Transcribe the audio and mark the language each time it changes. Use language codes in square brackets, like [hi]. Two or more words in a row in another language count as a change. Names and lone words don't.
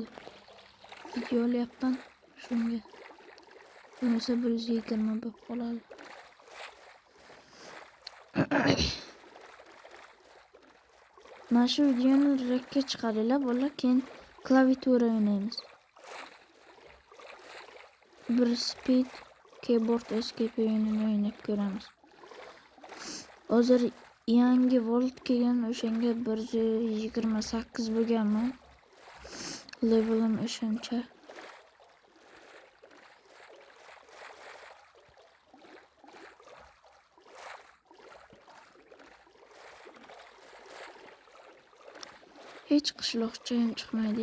[uz] Video olyapman shunga. Bo'lmasa 120 bo'lib qoladi. Mana shu videoni rekka chiqaringlar, bolalar, keyin klaviatura o'ynaymiz. Bir [en] speed keyboard escape [uz] o'yinini o'ynab ko'ramiz. Hozir yangi World kelgan, o'shanga 128 bo'lganman. Levelim o'shancha. Hech qishloqcha ham chiqmaydi.